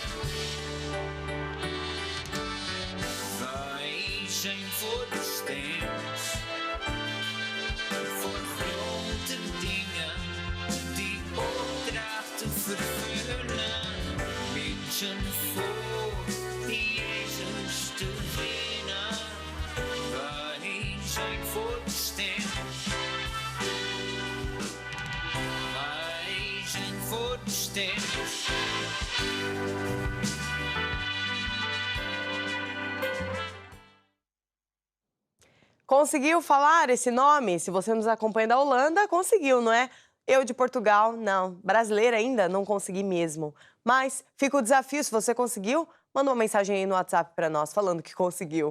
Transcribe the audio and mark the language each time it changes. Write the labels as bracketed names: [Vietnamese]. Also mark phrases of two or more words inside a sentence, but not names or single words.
[Dutch] Wij zijn voorbestemd voor grote dingen die opdrachten vervullen. Mensen voor Jezus te winnen. Wij zijn voorbestemd. Wij zijn voorbestemd. [Portuguese] Conseguiu falar esse nome? Se você nos acompanha da Holanda, conseguiu, não é? Eu de Portugal, não. Brasileira ainda, não consegui mesmo. Mas fica o desafio, se você conseguiu, manda uma mensagem aí no WhatsApp para nós, falando que conseguiu.